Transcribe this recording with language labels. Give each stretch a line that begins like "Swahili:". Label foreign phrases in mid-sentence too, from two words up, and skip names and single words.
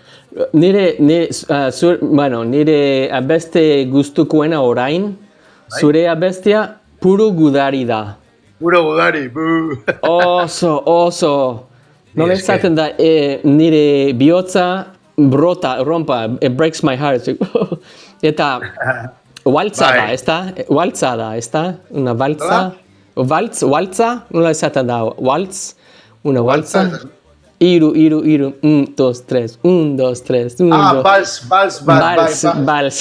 Basque: Nire abeste gustukoena orain, zure abestia puro gudari da. Puro gudari, Oso. Nola esaten da, nire bihotza rompa,
English: it breaks my heart.
Basque: Eta waltza da, ezta?
Spanish: Una waltza.
Basque: Waltza, nola esaten da,
Spanish: una waltza.
Basque: Iru, 1, 2, 3, 1, 2, 3, 1, 2.
Spanish: Vals.